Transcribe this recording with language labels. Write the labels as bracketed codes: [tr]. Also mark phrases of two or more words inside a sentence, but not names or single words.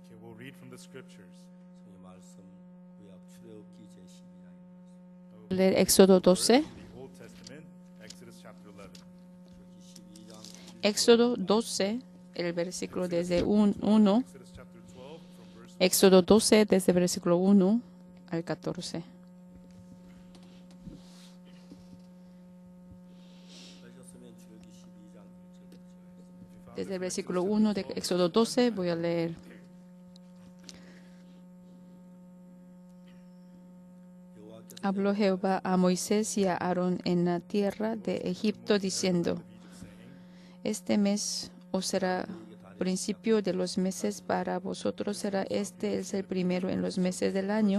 [en] Okay, we'll read from the scriptures. [ko] 성경 말씀 구약 출애굽기 제12장. [es] Leer Éxodo 12. [en] The Old Testament, Exodus chapter 11. [es] Éxodo 12, el versículo desde 1. [en] Exodus chapter 12 from verse [es] Éxodo 12, desde el versículo 1 al 14. [ko] 하셨으면 출애굽기 12장 1절부터. [es] Desde el versículo 1 de Éxodo 12 voy a leer. Habló Jehová a Moisés y a Aarón en la tierra de Egipto, diciendo: Este mes os será principio de los meses, para vosotros será este el primero en los meses del año.